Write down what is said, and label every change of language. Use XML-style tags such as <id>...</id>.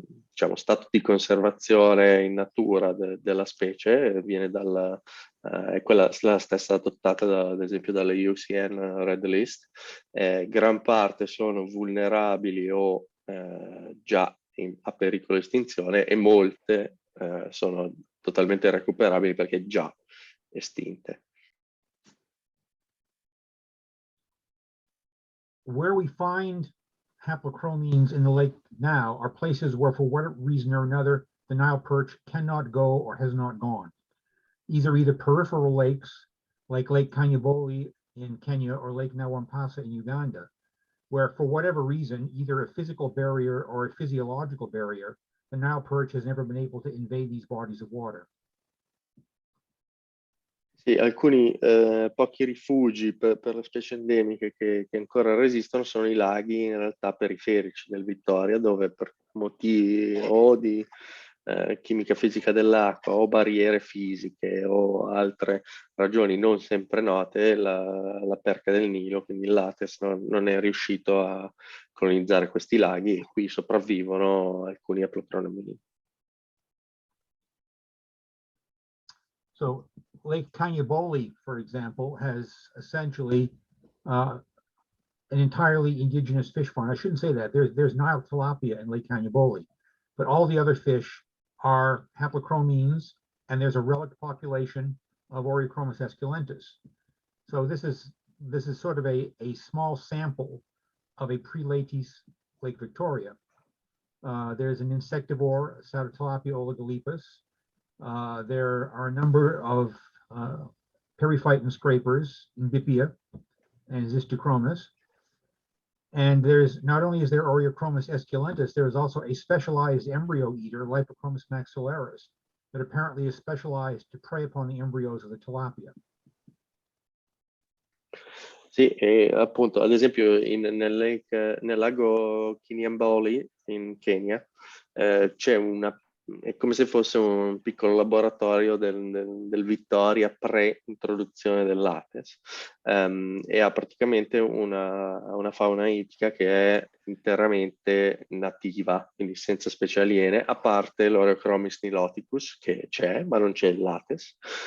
<it>diciamo, stato di conservazione in natura della specie, viene è quella la stessa adottata ad esempio dalle UCN Red List. Gran parte sono vulnerabili o già a pericolo di estinzione e molte sono totalmente recuperabili perché già estinte.</it> <en>Where we find haplochromines in the lake now are places where, for whatever reason or another, the Nile perch cannot go or has not gone. These are either peripheral lakes, like Lake Kanyaboli in Kenya or Lake Nawampasa in Uganda, where for whatever reason, either a physical barrier or a physiological barrier, the Nile perch has never been able to invade these bodies of water.</en> <it>Sì, alcuni pochi rifugi per le specie endemiche che ancora resistono sono i laghi in realtà periferici del Vittoria, dove per motivi o di chimica fisica dell'acqua o barriere fisiche o altre ragioni non sempre note, la perca del Nilo, quindi il Lattes, non è riuscito a colonizzare questi laghi e qui sopravvivono alcuni haplochromini.</it> <en>So Lake Kanyaboli, for example, has essentially an entirely indigenous fish fauna. I shouldn't say that. There's Nile tilapia in Lake Kanyaboli, but all the other fish are haplochromines, and there's a relic population of Oreochromis esculentus. So this is sort of a small sample of a pre-Latis Lake Victoria. There's an insectivore, Sarotilapia oligolepis. There are a number of periphyton scrapers, Mbipia and Xistochromis. And there's not only is there Oreochromis esculentus, there is also a specialized embryo eater, Lipochromis maxillaris, that apparently is specialized to prey upon the embryos of the tilapia.</en> <it>Sì, e appunto, ad esempio nel lago Kinyamboli in Kenya c'è è come se fosse un piccolo laboratorio del Vittoria pre-introduzione del Lattes, e ha praticamente una fauna ittica che è interamente nativa, quindi senza specie aliene, a parte l'Oreochromis niloticus che c'è, ma non c'è il Lattes.</it>